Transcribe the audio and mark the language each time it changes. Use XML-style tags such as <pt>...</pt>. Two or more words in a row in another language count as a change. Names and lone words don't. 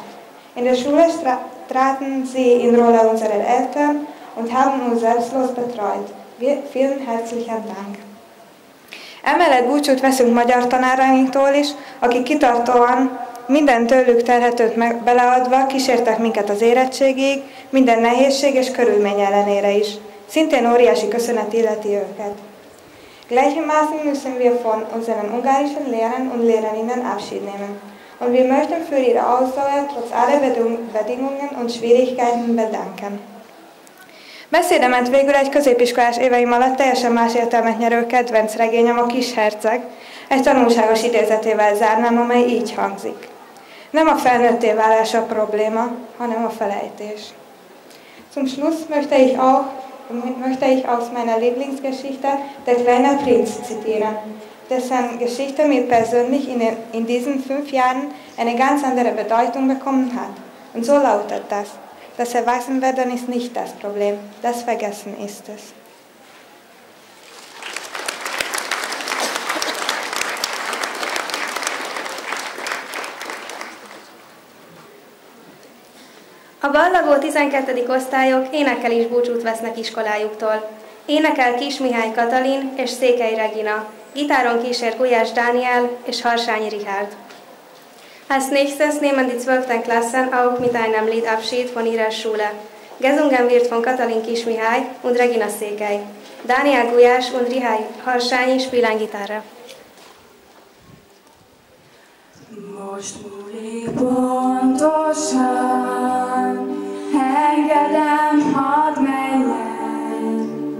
<de>In der Schule traten Sie in Rolle unserer Eltern und haben uns selbstlos betreut. Vielen herzlichen Dank.</de> <hu>Emellett búcsút veszünk magyar tanárainktól is, akik kitartóan minden tőlük telhetőt beleadva kísértek minket az érettségig, minden nehézség és körülmény ellenére is. Szintén óriási köszönet illeti őket.</hu> <de>Gleichermaßen müssen wir von unseren ungarischen Lehrern und Lehrerinnen Abschied nehmen. Und wir möchten für ihre Ausdauer trotz aller Bedingungen und Schwierigkeiten bedanken.</de> <hu>Beszédemet végül egy középiskolás éveim alatt teljesen más értelmet nyerő kedvenc regényem, a Kis herceg, egy tanulságos idézetével zárnám, amely így hangzik. Nem a felnőtté válás a probléma, hanem a felejtés.</hu> <de>Zum Schluss möchte ich aus meiner Lieblingsgeschichte Der kleine Prinz zitieren, dessen Geschichte mir persönlich in diesen 5 Jahren eine ganz andere Bedeutung bekommen hat. Und so lautet das: Das Erwachsenwerden ist nicht das Problem, das Vergessen ist es.</de> <hu>A ballagó 12. osztályok énekkel is búcsút vesznek iskolájuktól. Énekel Kis Mihály Katalin és Székely Regina, gitáron kísér Gulyás Dániel és Harsányi Richard.</hu> <de>Als nächstes nehmen die 12. Klassen auch mit einem Lied Abschied von ihrer Schule. Gesungen wird von Katalin Kis-Mihály und Regina Székely. Dániel Gulyás und Richard Harsányi spielen Gitarre.</de> <hu>Most múlik pontosan, engedem, hadd menjen.</hu>